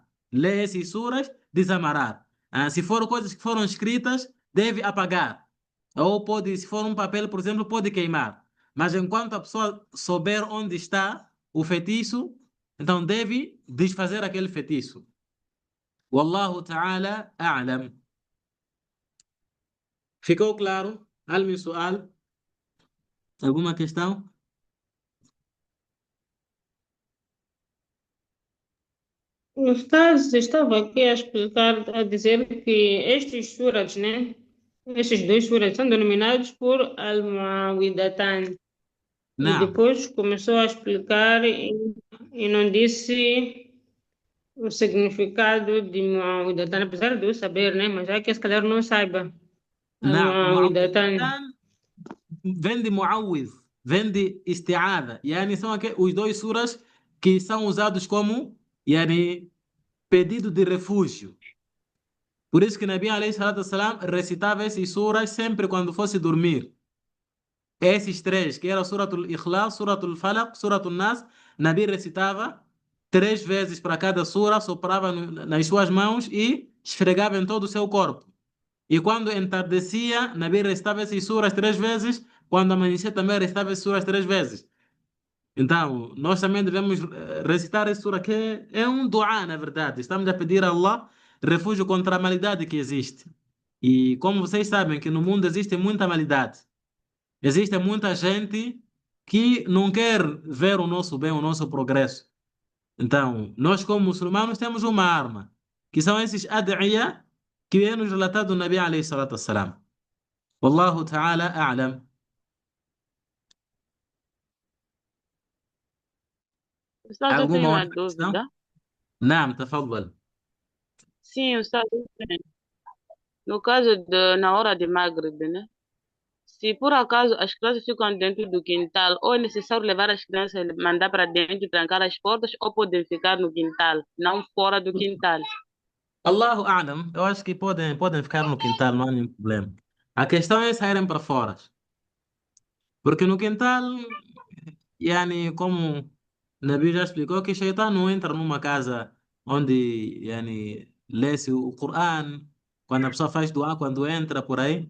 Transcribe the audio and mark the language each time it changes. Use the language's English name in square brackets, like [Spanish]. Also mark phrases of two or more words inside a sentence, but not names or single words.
[Portuguese] Lê esses suras, desamarrar. Se foram coisas que foram escritas, deve apagar. Ou se for um papel, por exemplo, pode queimar. Mas enquanto a pessoa souber onde está o feitiço, então deve desfazer aquele feitiço. [Arabic] والله تعالى أعلم. [Portuguese] Ficou claro? Algum sual? Alguma questão? O Ustaz estava aqui a explicar, a dizer que estes suras, né? Estes 2 suras são denominados por Al-Mu'awwidhatan. E نعم depois começou a explicar e não disse o significado de Muawidatan, apesar de eu saber, né? Mas é que se calhar não saiba. نعم Muawidatan. معوذتان vem de muawwidh, vem de isti'adha. Yani são os dois suras que são usados como yani, pedido de refúgio. Por isso que [Arabic] نبي عليه الصلاة والسلام [Portuguese] recitava esses suras sempre quando fosse dormir. Esses três, que era Suratul Ikhlas, Suratul Falaq, Suratul Nas, Nabi recitava 3 vezes para cada sura, soprava nas suas mãos e esfregava em todo o seu corpo. E quando entardecia, Nabi recitava essas suras 3 vezes, quando amanhecia também recitava essas suras 3 vezes. Então, nós também devemos recitar essa sura, que é um dua, na verdade. Estamos a pedir a Allah refúgio contra a maldade que existe. E como vocês sabem que no mundo existe muita maldade. Existe muita gente que não quer ver o nosso bem, o nosso progresso. Então, nós como muçulmanos temos uma arma, que são esses ad'iya que é nos relatado do [Arabic] نبي عليه الصلاة والسلام. والله تعالى أعلم. [Portuguese] Ustaz, eu Alguma tenho uma outra questão? dúvida. [Arabic] نعم، تفضل. [Portuguese] Sim, Ustaz, no caso na hora de Maghrib, né? Se por acaso as crianças ficam dentro do quintal, ou é necessário levar as crianças e mandar para dentro e trancar as portas, ou podem ficar no quintal, não fora do quintal. [Arabic] الله أعلم. [Portuguese] Eu acho que podem ficar no quintal, não há nenhum problema. A questão é saírem para fora. Porque no quintal, yani, como Nabi já explicou, que Shaitan não entra numa casa onde yani, lê-se o Coran, quando a pessoa faz dua, quando entra por aí.